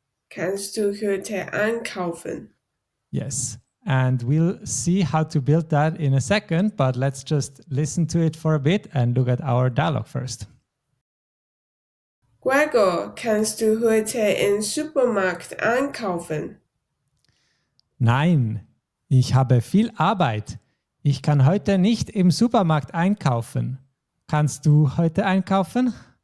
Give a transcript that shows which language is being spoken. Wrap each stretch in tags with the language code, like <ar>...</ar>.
<de>Kannst du heute einkaufen?</de> <en>Yes. And we'll see how to build that in a second, but let's just listen to it for a bit and look at our dialogue first.</en> <de>Gregor, kannst du heute im Supermarkt einkaufen? Nein, ich habe viel Arbeit. Ich kann heute nicht im Supermarkt einkaufen. Kannst du heute einkaufen?</de>